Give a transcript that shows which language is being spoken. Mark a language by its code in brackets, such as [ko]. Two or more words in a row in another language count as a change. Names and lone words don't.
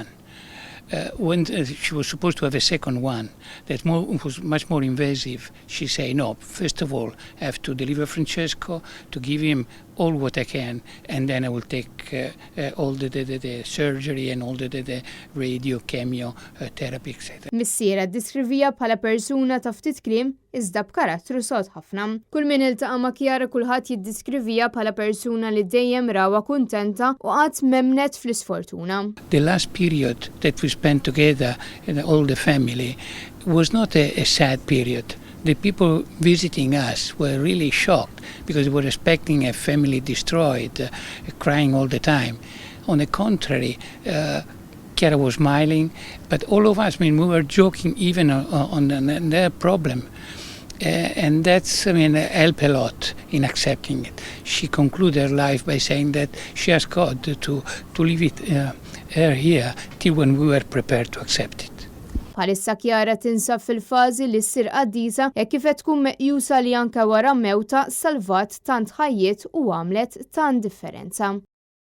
[en] When she was supposed to have a second one that was much more invasive, she said, no, first of all, I have to deliver Francesco, to give him all what I can, and then I will take all the surgery and all the radio, chemio, therapy, etc. [mt] Missiera ddiskrivija bħala persuna ta' ftit kliem iżda b'karattru sod ħafna. Kull min iltaqa' ma' Chiara kulħadd jiddiskrivija bħala persuna li dejjem rawa kuntenta u qatt memnet fl-isfortuna. [en] The last period that we spent together, all the family, was not a sad period. The people visiting us were really shocked because they were expecting a family destroyed, crying all the time. On the contrary, Chiara was smiling, but all of us, we were joking even on their problem. And that's, helped a lot in accepting it. She concluded her life by saying that she asked God to leave it her here till when we were prepared to accept it. [mt] Bħalissa Chiara tinsab fil-fażi li ssir qaddisa hekk kif qed tkun meqjusa li anke wara mewta salvat tant ħajjiet u għamlet tant differenza.